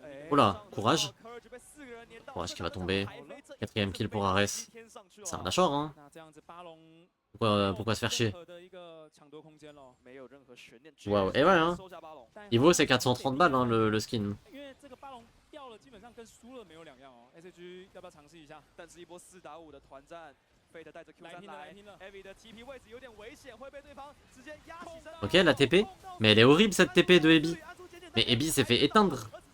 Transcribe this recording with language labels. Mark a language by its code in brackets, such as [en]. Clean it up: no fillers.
[fr] Oula, Courage. Courage qui va tomber. 4ème kill pour Ares. C'est un Nashor hein. Pourquoi se faire chier? Waouh, et ouais hein. Il vaut ses 430 balles hein, le skin. [zh] 基本上跟输了没有两样哦。 SG 要不要尝试一下？但是一波4打5的团战 ，Fate 带着 Q 3来 ，Heavy 的 TP 位置有点危险，会被对方直接压起身。 [fr] Ok la TP, mais elle est horrible cette TP de Ebi. Mais Ebi s'est fait éteindre.